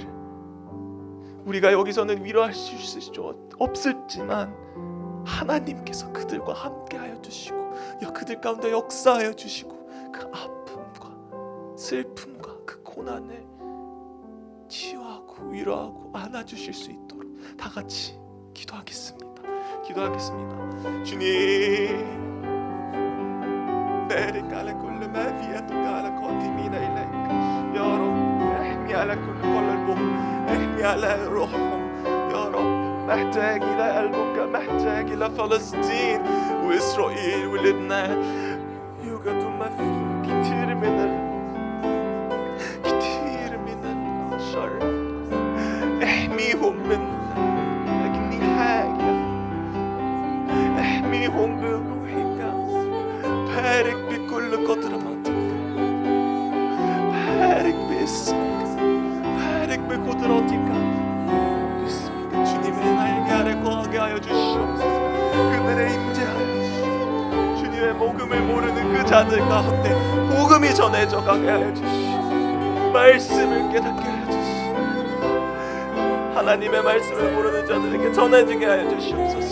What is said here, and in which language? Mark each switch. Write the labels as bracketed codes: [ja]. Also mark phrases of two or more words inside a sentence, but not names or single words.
[ko] 우리가 여기서는 위로할 수 없을지만 하나님께서 그들과 함께하여 주시고 그들 가운데 역사하여 주시고 그 아픔과 슬픔과 그 고난을 치유하고 위로하고 안아주실 수 있도록 다 같이 기도하겠습니다. 기도하겠습니다. [ar] 주님 بارك على كل ما في يدك على قادمين إليك يا رب. احمي على كل قلبهم، احمي على روحهم يا رب. محتاج إلى قلبك، محتاج إلى فلسطين وإسرائيل ولبنان. يوجد كتير من الشر. احميهم من أجل حاجة، احميهم بروحك. بارك بكل قدرتك، بارك باسمك، بارك بقدرتك. [ko] باسمك 주님의 날개 아래 거하게 하여 주시옵소서. 그들의 임재하여 주시옵소서. 주님의 복음을 모르는 그 자들 가운데 복음이 전해져 가게 하여 주시옵소서. 말씀을 깨닫게 하여 주시옵소서. 하나님의 말씀을 모르는 자들에게 전해지게 하여 주시옵소서.